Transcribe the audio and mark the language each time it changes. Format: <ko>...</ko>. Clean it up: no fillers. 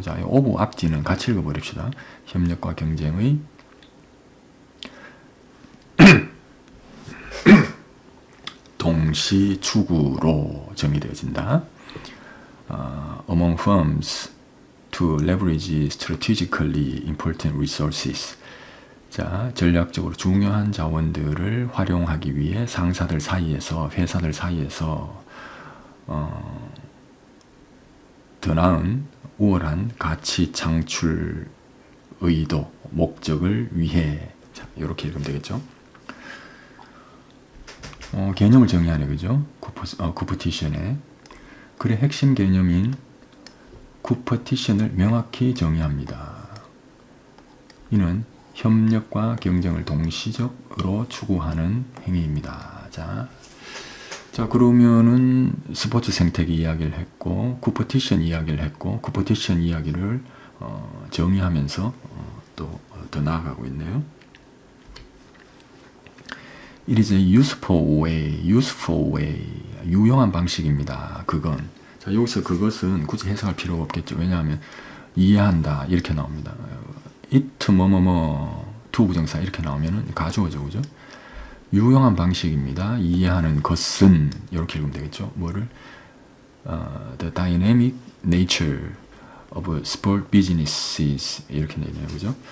<ko>자, 오브 앞뒤는 같이 읽어버립시다. 협력과 경쟁의 동시 추구로 정의되어진다.</ko> <en>Among firms to leverage strategically important resources.</en> <ko>자, 전략적으로 중요한 자원들을 활용하기 위해 상사들 사이에서, 회사들 사이에서 더 나은 우월한 가치 창출 의도, 목적을 위해. 자, 이렇게 읽으면 되겠죠. 개념을 정의하네, 그죠? competition의 글의 핵심 개념인 competition을 명확히 정의합니다. 이는 협력과 경쟁을 동시적으로 추구하는 행위입니다. 자, 그러면은 스포츠 생태계 이야기를 했고, competition 이야기를 했고, competition 이야기를 정의하면서 또 더 나아가고 있네요.</ko> <en>It is a useful way,</en> <ko>유용한 방식입니다. 그건. 자, 여기서 그것은 굳이 해석할 필요가 없겠죠. 왜냐하면 이해한다 이렇게 나옵니다. it 뭐뭐뭐 to 부정사 이렇게 나오면은 가주어죠, 그죠? 유용한 방식입니다. 이해하는 것은 이렇게 읽으면 되겠죠. 뭐를</ko> <en>the dynamic nature of sport businesses</en> <ko>이렇게 되네요, 그죠?</ko>